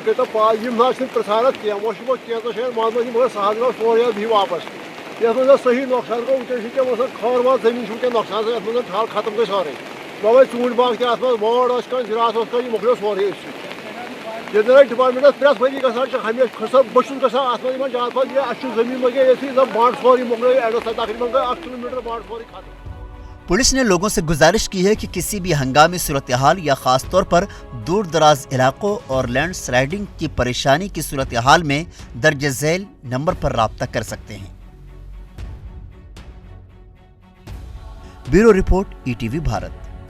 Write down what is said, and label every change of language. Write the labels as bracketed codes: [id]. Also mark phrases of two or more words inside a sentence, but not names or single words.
[ks] کٔرۍ تو پاس یِم نہ چھِنہٕ پرٛژھان کینٛہہ وۄنۍ چھُ پتہٕ کینٛژن جاین منٛز منٛز مگر سہل گوٚو سورُے حظ بِہِو واپس یتھ منٛز صحیح نۄقصان گوٚو وٕنکٮ۪ن چھِ وٕنکٮ۪ن وسان کھار وار زٔمیٖن چھُ وٕنکٮ۪ن نۄقصان یتھ منٛز ٹھل ختم گٔے سورُے وۄنۍ ژوٗنٛٹھۍ باغ تہِ اتھ منٛز وٲر ٲس کانٛہہ زِراعت اوس کانٛہہ یہِ مۄکلیو سورُے أسۍ ییٚتہِ زن اَسہِ ڈپارٹمنٹس پرٛٮ۪تھ ؤری گژھان چھِ ہمیشہِ بہٕ چھُس گژھان اتھ منٛز یِمن زیادٕ پتہٕ یہِ اَسہِ چھُ زٔمیٖن لگے ییٚتھی زن بنٛڈ سورُے مۄکلیو اٮ۪ڈس تقریٖبن گٔے 8 کلوٗمیٖٹر بنٛڈ سورُے ختم. [ur] پولیس نے لوگوں سے گزارش کی ہے کہ کسی بھی ہنگامی صورت حال یا خاص طور پر دور دراز علاقوں اور [en] land sliding [ur] کی پریشانی کی صورت حال میں درج ذیل نمبر پر رابطہ کر سکتے ہیں. [en] Bureau report ETV भारत.